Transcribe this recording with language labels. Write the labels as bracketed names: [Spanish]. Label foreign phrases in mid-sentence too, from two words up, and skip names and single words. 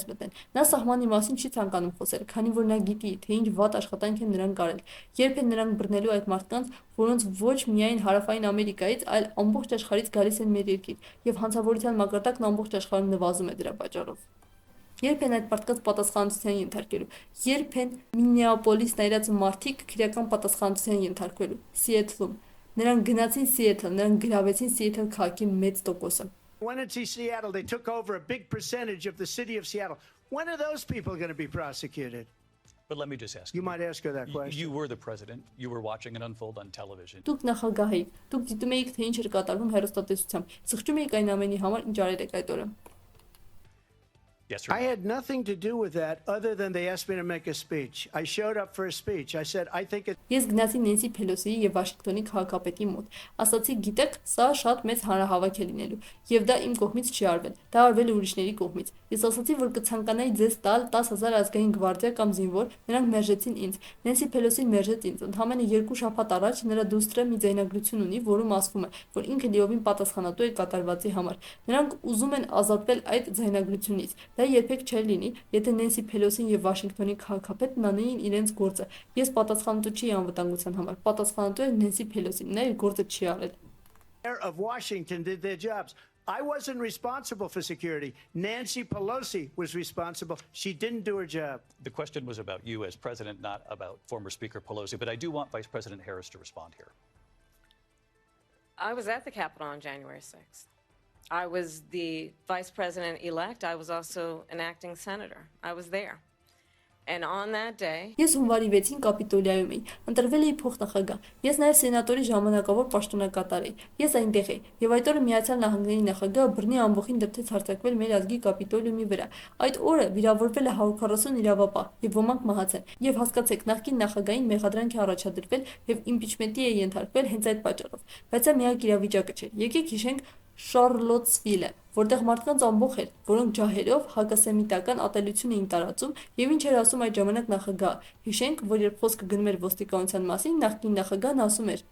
[Armenian] մտնեն։ Նա սահմանի մասին չի ցանկանում խոսել, քանի որ նա գիտի, թե ինչ վատ աշխատանք են նրանք արել։ Երբ են նրանք բռնելու այդ մարդկանց, որոնց ոչ միայն հարավային Ամերիկայից, այլ ամբողջ աշխարհից գալիս են մեր երկիր, եւ հանցավորության մակարդակն ամբողջ աշխարհում նվազում է դրա պատճառով։ Երբ են այդ մարդկանց պատասխանատվության ենթարկելու, երբ են Մինեապոլիսն այրած մարդիկ քրեական պատասխանատվության ենթարկվելու, Սիեթլում, նրանք գնացին Սիեթլ, նրանք գրավեցին Սիեթլ քաղաքի մեծ տոկոսը։ [English] Went into Seattle, they took over a big percentage of the city of Seattle. When are those people going to be prosecuted? But let me just ask You might ask her that question. You were the president. You were watching it unfold on television. [Armenian] Դուք նախագահ եք, դուք դիտում եք, թե ինչ էր կատարվում հեռուստատեսությամբ։ Սղճում եք այն ամենի համար, ինչ արել եք այդ օրը։ [English] Yes, sir. I had nothing to do with that other than they asked me to make a speech. I showed up for a speech. I said, I think it. [Armenian] Ես գնացի Նենսի Փելոսիի եւ Վաշինգտոնի քաղաքապետի մոտ։ Ասացի, գիտեք, սա շատ մեծ հանրահավաք է լինելու, եւ դա իմ կողմից չի արվել, դա արվել է ուրիշների կողմից։ Ես ասացի, որ կցանկանայի ձեզ տալ 10,000 ազգային գվարդիա կամ զինվոր, նրանք մերժեցին ինձ։ Նենսի Փելոսին մերժեց ինձ։ Ընդամենը 2 շաբաթ առաջ նրա դուստրը մի ձայնագրություն ունի, որում ասվում է, որ ինքը լիովին պատասխանատու է կատարվածի համար։ Նրանք ուզում են ազատվել այդ ձայնագրությունից։ Դա երբեք չէր լինի, եթե Նենսի Փելոսին եւ Վաշինգտոնի քաղաքապետն անեին իրենց գործը։ Ես պատասխանատու չի անվտանգության համար, պատասխանատու է Նենսի Փելոսին, նա իր գործը չի արել։ [English] Of Washington did their jobs. I wasn't responsible for security. Nancy Pelosi was responsible. She didn't do her job. The question was about you as president, not about former Speaker Pelosi. But I do want Vice President Harris to respond here. I was at the Capitol on January 6th. I was the vice president-elect. I was also an acting senator. I was there. And on that day... [Armenian] Ես հունվարի 6-ին Կապիտոլիայում էի, ընտրվել էի փոխնախագահ։ Ես նաև սենատորի ժամանակավոր պաշտոնակատար էի։ Ես այնտեղ էի, եւ այդ օրը Միացյալ Նահանգների նախագահը բռնի ամբողջին դրդեց հարձակվել մեր ազգի Կապիտոլիումի վրա։ Այդ օրը վիրավորվել է 140 իրավապահ եւ ոմանք մահացան։ Եվ հասկացեք, նախկին նախագահին մեղադրանք է առաջադրվել եւ իմպիչմենտի է ենթարկվել հենց այդ պատճառով։ Բայց դա միակ իրավիճակը չէ։ Եկեք հիշենք Շարլոտսվիլը, որտեղ մարդկանց ամբողջ էր, որոնք ջահերով հակասեմիտական ատելություն էին տարածում, եւ ինչ էր ասում այդ ժամանակ նախագահը։ Հիշենք, որ երբ խոսքը գնում էր ոստիկանության մասին, նախկին նախագահն ասում էր.